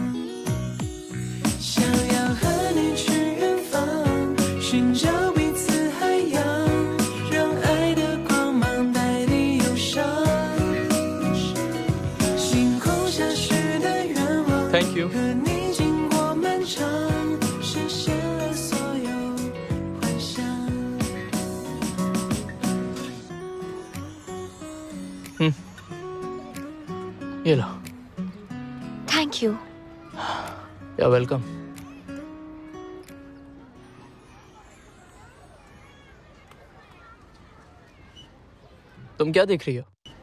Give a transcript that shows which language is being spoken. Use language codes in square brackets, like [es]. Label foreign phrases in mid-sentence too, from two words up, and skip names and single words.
[zh] 想要和你去远方，寻找彼此海洋，让爱的光芒代替忧伤。星空下许的愿望 [en] Thank you. 和你经过漫长，实现了所有幻想。 [hi] ये लो। [en] Thank you. Ya welcome. [hi] तुम क्या देख रही हो?